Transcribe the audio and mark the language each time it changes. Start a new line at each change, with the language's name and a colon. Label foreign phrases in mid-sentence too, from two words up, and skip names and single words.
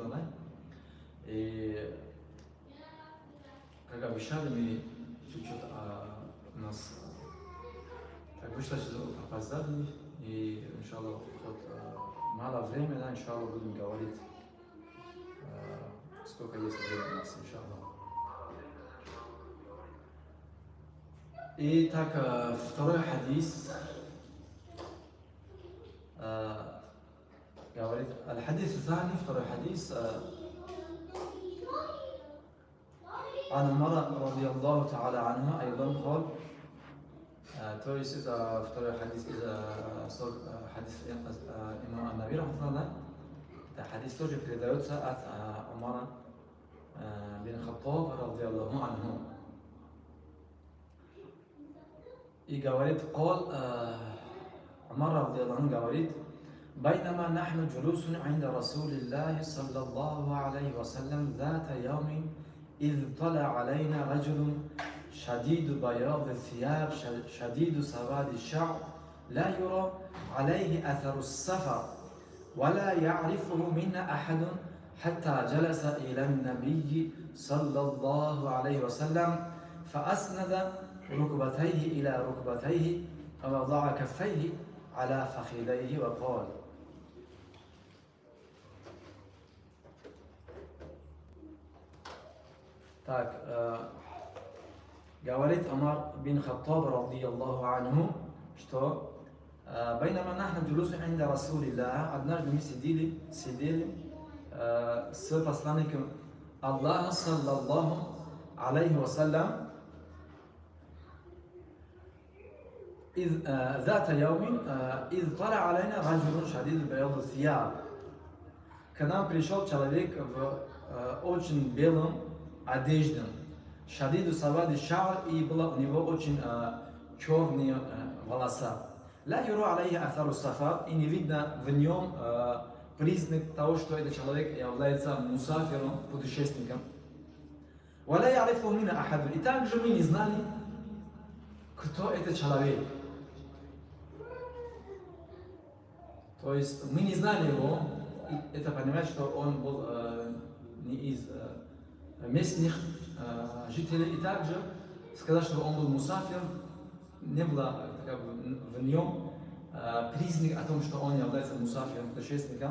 Russian: и как обещали, мы чуть-чуть у нас так вышло, что опоздали, и иншаллах хоть мало времени, да, иншаллах будем говорить сколько есть времени у нас, иншаллах. Итак, второй хадис говорит,
Arabic: الحديث الثاني
Russian: второй хадис
Arabic: عن عمر رضي الله تعالى عنه أيضا قال,
Russian: то есть это второй хадис из хадис имама Нави рахматуллах. Это хадис тоже передается от Умара бин Хаттаб
Arabic: رضي الله عنه.
Russian: И говорит,
Arabic: قال عمر رضي الله عنه говорит, بينما نحن جلوس عند رسول الله صلى الله عليه وسلم ذات يوم إذ طلع علينا رجل شديد بياض الثياب شديد سواد الشعر لا يرى عليه أثر السفر ولا يعرفه منا أحد حتى جلس إلى النبي صلى الله عليه وسلم فأسند ركبتيه إلى ركبتيه ووضع كفيه على فخذيه وقال.
Russian: Так, говорит Умар бин Хаттаб радiyallahu анху, что
Arabic: بينما نحن جلوس عند رسول الله,
Russian: однажды мы сидели с посланником Аллаха
Arabic: صلى الله عليه وسلم, ذات يوم إذ طلع علينا رجل شديد بياض الثياب.
Russian: К нам пришел человек в очень белом одежде,
Arabic: شديد سواد الشعر,
Russian: и было у него очень черные волоса.
Arabic: لا يرى عليه أثر السفر,
Russian: и не видно в нем признак того, что этот человек является мусафиром, путешественником.
Arabic: ولا يعرفه منا أحد,
Russian: и также мы не знали, кто этот человек. То есть мы не знали его, и это понимает, что он был не из местных жителей, и также сказать, что он был мусафир, не было в нем признак о том, что он является мусафиром, путешественником.